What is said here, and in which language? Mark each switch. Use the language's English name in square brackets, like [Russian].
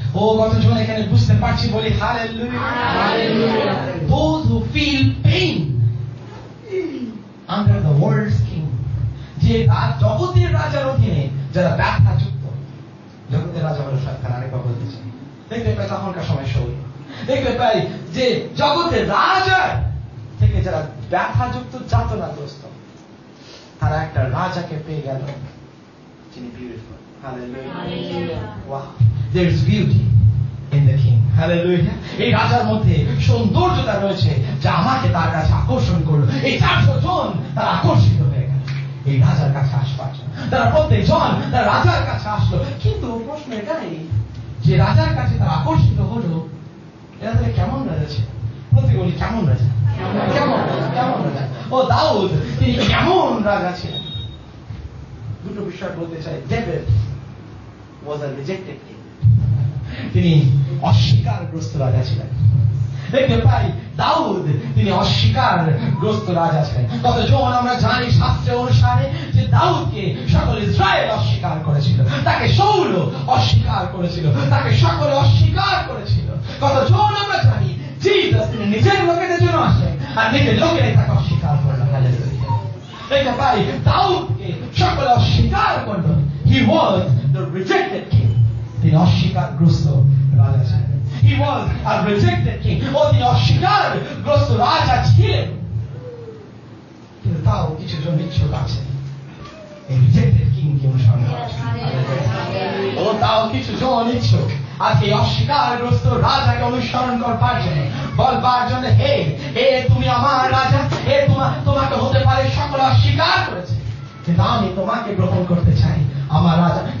[Bangla] ও কতজন এখানে বুঝতে পারছি বলি hallelujah. [English] Those who feel pain under the world's king, [Bangla] যে জগতের রাজার অধীনে যারা ব্যথা যুক্ত, জগতের রাজা হলো শয়তান, আরেকবার বলতে চাই। দেখতে পাই তখনকার সময় শৌল, দেখতে পাই যে জগতের রাজা থেকে যারা ব্যথাযুক্ত, যাতনাগ্রস্ত, তারা একটা রাজাকে পেয়ে গেল যিনি beautiful. Hallelujah. [English] Wow, there is beauty in the king. Hallelujah. [Bangla] এই রাজার মধ্যে সৌন্দর্যতা রয়েছে যা আমাকে তার কাছে আকর্ষণ করলো। এই 400 জন তারা আকর্ষিত হয়ে গেল এই রাজার কাছে আসবার জন্য। তারা প্রত্যেক জন তারা রাজার কাছে আসলো। কিন্তু প্রশ্ন এটাই যে রাজার কাছে তারা আকর্ষিত হলো, এরা তাহলে কেমন রাজা ছিল? প্রত্যেকে বলি কেমন রাজা, কেমন রাজা। ও দাউদ তিনি কেমন রাজা ছিলেন? দুটো বিষয় বলতে চাই। [English] David was a rejected king, [Bangla] তিনি অস্বীকারগ্রস্ত রাজা ছিলেন। দেখতে পাই দাউদ তিনি অস্বীকারগ্রস্ত রাজা ছিলেন। কতজন আমরা জানি শাস্ত্র অনুসারে যে দাউদকে সকল ইসরায়েল অস্বীকার করেছিল, তাকে শাউল অস্বীকার করেছিল, তাকে সকলে অস্বীকার করেছিল। কতজন আমরা জানি জিসাস তিনি নিজের লোকেদের জন্য আসেন আর নিজের লোকেরাই তাকে অস্বীকার করলো। হালেলুয়া। দেখতে পাই দাউদকে সকলে অস্বীকার করলো। [English] He was the rejected king, [Bangla] তিনি অস্বীকারগ্রস্ত রাজা ছিলেন। [English] He was a rejected king, [Bangla] ও তিনি অস্বীকারগ্রস্ত রাজা ছিলেন। কিন্তু তাও কিছু জন ইচ্ছুক আছে এই রিজেক্টেড কিং কে অনুসরণ করার জন্য। ও তাও কিছু জন ইচ্ছুক আজকে অস্বীকারগ্রস্ত রাজাকে অনুসরণ করবার জন্য, বলবার জন্য হে তুমি আমার রাজা, হে তোমাকে হতে পারে সকলে অস্বীকার করেছে, কিন্তু আমি তোমাকে গ্রহণ করতে চাই আমার রাজা।